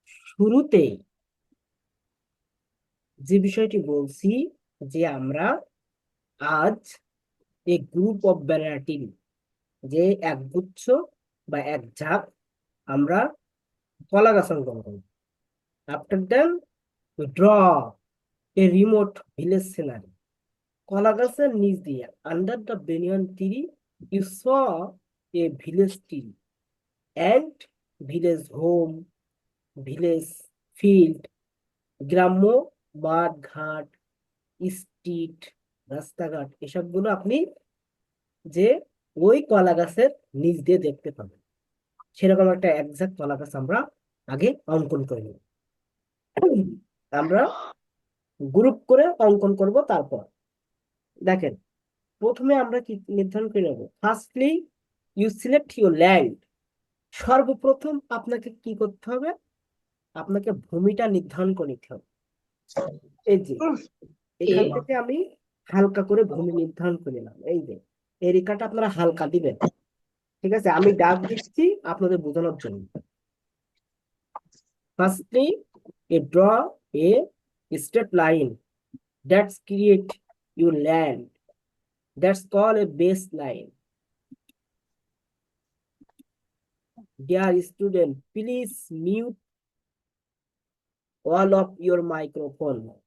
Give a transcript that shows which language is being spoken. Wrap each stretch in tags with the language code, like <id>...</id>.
<bn>শুরুতে যে বিষয়টি বলছি যে আমরা আজ</bn> <en>a group of banana,</en> <bn>যে একগুচ্ছ বা এক ঝাঁক আমরা কলা গাছ অঙ্কন করব।</bn> <en>After that we draw a remote village scenery.</en> <bn>কলা গাছের নিচ দিয়ে</bn> <en>under the banyan tree you saw a village tree and village home, village field,</en> <bn>গ্রাম্য মাঠ ঘাট, স্ট্রিট, রাস্তাঘাট, এসবগুলো আপনি যে ওই কলা গাছের নিচ দিয়ে দেখতে পাবেন। সেরকম একটা একজ্যাক্ট কলা গাছ আমরা আগে অঙ্কন করে নিই। আমরা গ্রুপ করে অঙ্কন করব। তারপর দেখেন, প্রথমে আমরা কি নির্ধারণ করে নেব?</bn> <en>Firstly you select your land.</en> <bn>সর্বপ্রথম আপনাকে কি করতে হবে? আপনাকে ভূমিটা নির্ধারণ করে নিতে হবে। এই যে এখান থেকে আমি হালকা করে ভূমি নির্ধারণ করে নিলাম। এই যে এই রেখাটা আপনারা হালকা দিবেন, ঠিক আছে? আমি ডাক দিচ্ছি আপনাদের বোঝানোর জন্য।</bn> <en>Firstly draw a straight line that's create your land. That's called a baseline. Dear student, please mute all of your microphone.</en>